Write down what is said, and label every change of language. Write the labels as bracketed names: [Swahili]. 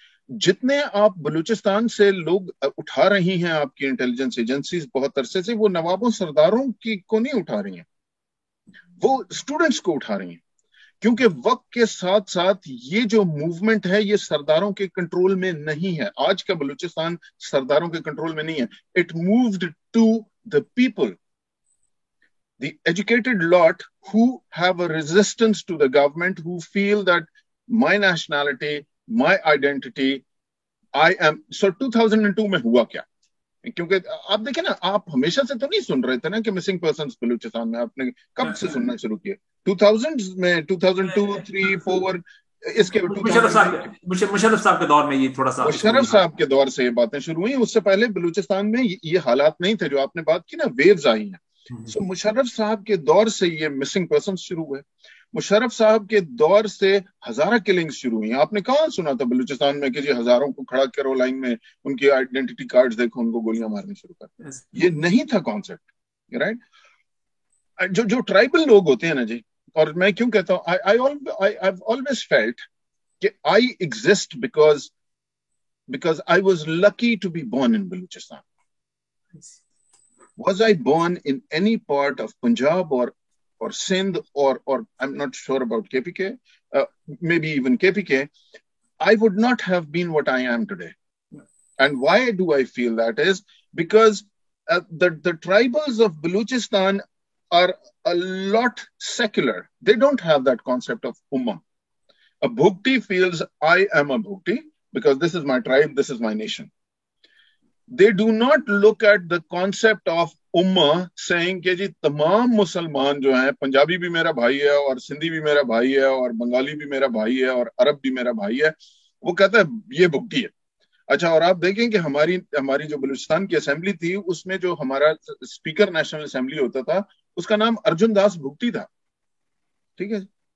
[Hindi] जितने आप बलूचिस्तान से लोग उठा रही हैं आपकी इंटेलिजेंस एजेंसीज बहुत अरसे से, वो नवाबों सरदारों को नहीं उठा रही हैं, वो स्टूडेंट्स को उठा रही हैं. क्योंकि वक्त के साथ साथ ये जो मूवमेंट है ये सरदारों के कंट्रोल में नहीं है. आज का बलूचिस्तान सरदारों के कंट्रोल में नहीं है. [English] It moved to the people, the educated lot who have a resistance to the government, who feel that my nationality, my identity, I am. [Hindi] So 2002 में हुआ क्या? क्योंकि आप देखें ना, आप हमेशा से तो नहीं सुन रहे थे ना कि मिसिंग पर्सन्स बलूचिस्तान में, आपने कब से सुनना शुरू किया? 2000s में, 2002, 3, 4, इसके मुशर्रफ साहब के दौर में ये थोड़ा सा, मुशर्रफ साहब के दौर से ये बातें शुरू हुई. उससे पहले बलूचिस्तान में ये हालात नहीं थे जो आपने बात की ना, वेव्स आई हैं. सो मुशर्रफ साहब के दौर से ये मिसिंग पर्सन शुरू हुए. मुशर्रफ साहब के दौर से हजारा किलिंग्स शुरू हुई. आपने कहाँ सुना था बलूचिस्तान में कि जी हजारों को खड़ा करो लाइन में, उनकी आइडेंटिटी कार्ड्स देखो, उनको गोलियां मारनी शुरू कर. ये नहीं था कॉन्सेप्ट. राइट. जो ट्राइबल लोग होते हैं ना जी, और मैं क्यों कहता हूँ, [English] I always felt कि I exist because I was lucky to be born in Balochistan. Was I born in any part of Punjab or Sindh or I'm not sure about KPK, maybe even KPK, I would not have been what I am today. And why do I feel that is because the tribals of Baluchistan are a lot secular. They don't have that concept of Ummah. A Bhukti feels I am a Bhukti because this is my tribe, this is my nation. They do not look at the concept of ummah saying [Hindi] कि जी तमाम मुसलमान जो हैं, पंजाबी भी मेरा भाई है और सिंधी भी मेरा भाई है और बंगाली भी मेरा भाई है और अरब भी मेरा भाई है. वो कहता है ये भुगती है. अच्छा, और आप देखें कि हमारी जो बलूचिस्तान की असेंबली थी उसमें जो हमारा स्पीकर नेशनल असेंबली होता था उसका नाम अर्जुन दास भुगती था. ठीक है.